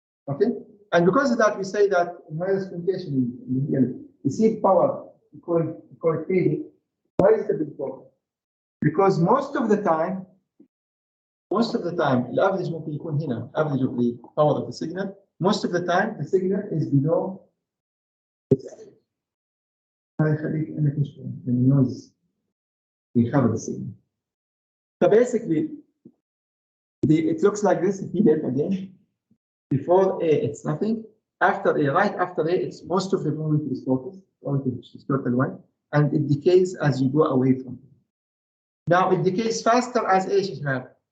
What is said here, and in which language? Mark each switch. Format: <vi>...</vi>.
<en>Okay, and because of that, we say that in wireless communication, the seed power, we call it fading. Why is the big problem? Because most of the time, the average</en> <ar>ممكن يكون هنا,</ar> <en>average of the power of the signal. Most of the time, the signal is below its average.</en> <ar>هذا يخليك انك تشوف النويز يخرب السيجنال.</ar> <en>So basically, it looks like this. PDF again. Before A, it's nothing. After A, right after A, it's most of the probability is focused, which is total one, and it decays as you go away from it. Now it decays faster as A should have.</en>